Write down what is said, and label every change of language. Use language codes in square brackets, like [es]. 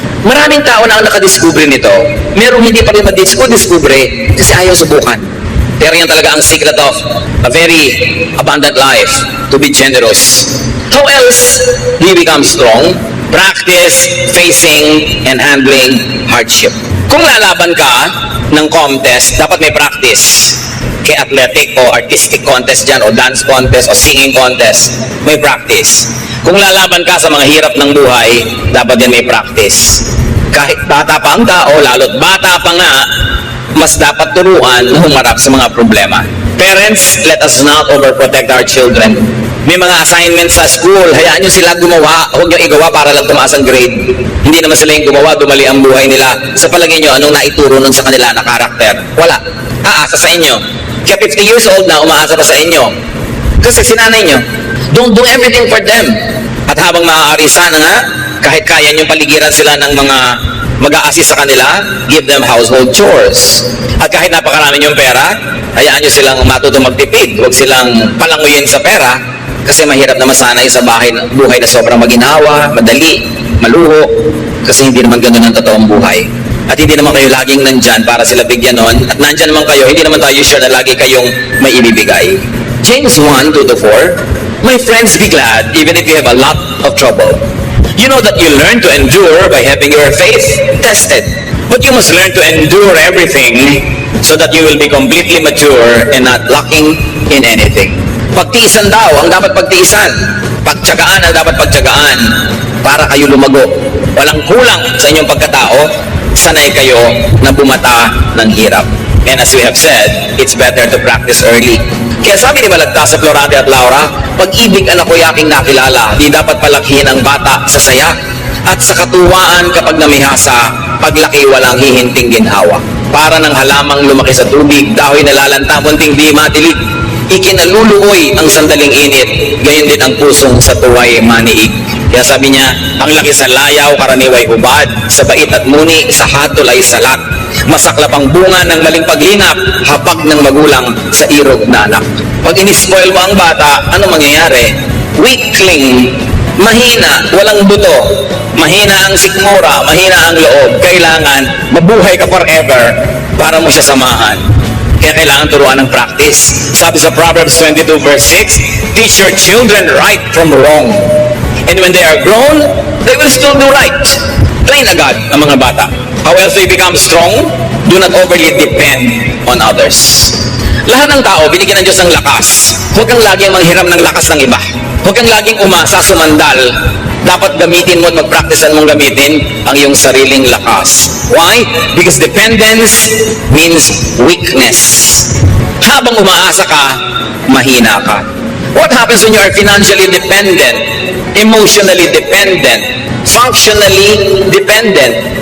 [tl] Maraming tao na ang nakadiscover nito. Merong hindi pa rin madiscover kasi ayaw subukan. Pero yan talaga ang [en] secret of a very abundant life, to be generous. How else do you become strong? Practice facing and handling hardship. [tl] Kung lalaban ka ng contest, dapat may practice. Kay athletic o artistic contest dyan, o dance contest, o singing contest, may practice. Kung lalaban ka sa mga hirap ng buhay, dapat din may practice. Kahit bata pa ang tao, lalo't bata pa nga, mas dapat turuan na humarap sa mga problema. [en] Parents, let us not overprotect our children. [tl] May mga assignments sa school, hayaan nyo sila gumawa, huwag nyo igawa para lang tumaas ang grade. Hindi naman sila yung gumawa, dumali ang buhay nila. Sa palagay nyo, anong naituro nun sa kanila na karakter? Wala. Aasa sa inyo. Kaya 50 years old na, umaasa pa sa inyo. Kasi sinanay nyo, [en] don't do everything for them. [tl] At habang maaari sana nga, kahit kaya nyo paligiran sila ng mga mag-a-assist sa kanila, [en] give them household chores. [tl] At kahit napakarami yung pera, hayaan nyo silang matutong magtipid. Huwag silang palanguyin sa pera kasi mahirap na masanay sa buhay na sobrang maginhawa, madali, maluho, kasi hindi naman ganun ang totoong buhay. At hindi naman kayo laging nandyan para sila bigyan nun. At nandyan naman kayo, hindi naman tayo sure na lagi kayong may ibibigay. [en] James 1, 2-4, my friends, be glad even if you have a lot of trouble. You know that you learn to endure by having your faith tested. But you must learn to endure everything so that you will be completely mature and not lacking in anything. [tl] Pagtiisan daw ang dapat pagtiisan. Pagtyagaan ang dapat pagtyagaan para kayo lumago. Walang kulang sa inyong pagkatao, sanay kayo na bumata ng hirap. [en] And as we have said, it's better to practice early. [tl] Kaya sabi ni Balagtas sa Florante at Laura, pag-ibig anak ko'y aking nakilala, di dapat palakhin ang bata sa saya at sa katuwaan kapag namihasa, paglaki walang hihinting ginhawa. Para ng halamang lumaki sa tubig, dahil nalalanta, munting di matilig. Ikinaluluoy ang sandaling init, gayon din ang pusong sa tuway maniig. Kaya sabi niya, ang laki sa layaw, karaniway hubad, sa bait at muni, sa hatol ay salat. Masaklap ang bunga ng maling paglinap, hapag ng magulang sa irog na anak. Pag inispoil mo ang bata, ano mangyayari? Weakling, mahina, walang buto, mahina ang sikmura, mahina ang loob. Kailangan mabuhay ka forever para mo siya samahan. Kaya kailangan turuan ng practice. [en] Sabi sa Proverbs 22 verse 6, teach your children right from wrong. And when they are grown, they will still do right. Train [tl] agad ang mga bata. [en] How else they become strong? Do not overly depend on others. [tl] Lahat ng tao, binigyan ng Diyos ng lakas. Huwag kang laging manghiram ng lakas ng iba. Huwag kang laging umasa, sumandal. Dapat gamitin mo at magpraktisan mong gamitin ang iyong sariling lakas. [en] Why? Because dependence means weakness. [tl] Habang umaasa ka, mahina ka. [en] What happens when you are financially dependent, emotionally dependent, functionally dependent?